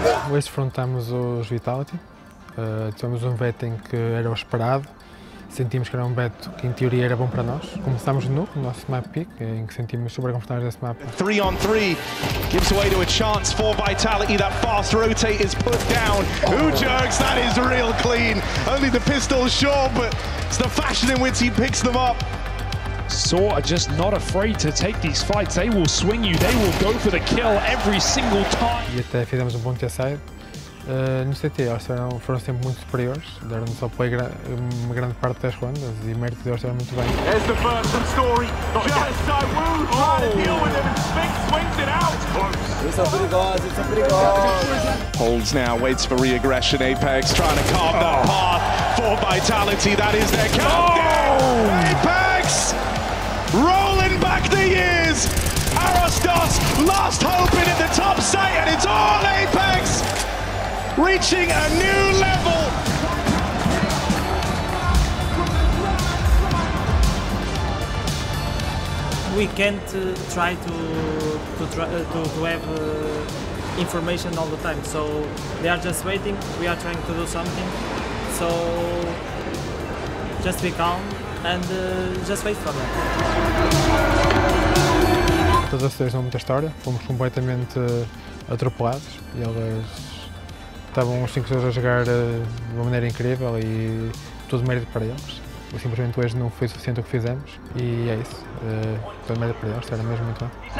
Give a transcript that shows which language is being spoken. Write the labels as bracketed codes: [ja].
[pt] Hoje enfrentamos os Vitality, tivemos um betting que era o esperado, sentimos que era um bet que em teoria era bom para nós. Começámos de novo no nosso map pick, em que sentimos super confortáveis nesse mapa. [en] 3-on-3 gives way to a chance for Vitality. That fast rotate is put down. Ujerks, that is real clean. Only the pistol short, but it's the fashion in which he picks them up. Saw are just not afraid to take these fights. They will swing you, they will go for the kill every single time. [pt] E até fizemos bom T-side. No CT eles foram sempre muito superiores, deram-nos apoio uma grande parte das rondas e mérito deles estiveram muito bem. [en] There's the first from Story. Just so Wu trying to deal with him and Spink swings it out. [pt] Eles são perigosos, [en] Holds now, waits for re-aggression. Apex trying to carve that path for Vitality. That is their countdown. Apex rolling back the years. Arostos last hoping at the top site, and it's all Apex reaching a new level. We can't try to have information all the time, so they are just waiting, we are trying to do something, so just be calm and just wait for them. [pt] Todas as três não muita história, fomos completamente atropelados e eles estavam os 5 jogadores a jogar de uma maneira incrível e todo mérito para eles. Simplesmente hoje não foi suficiente o que fizemos e é isso. Todo mérito para eles, era mesmo muito bom.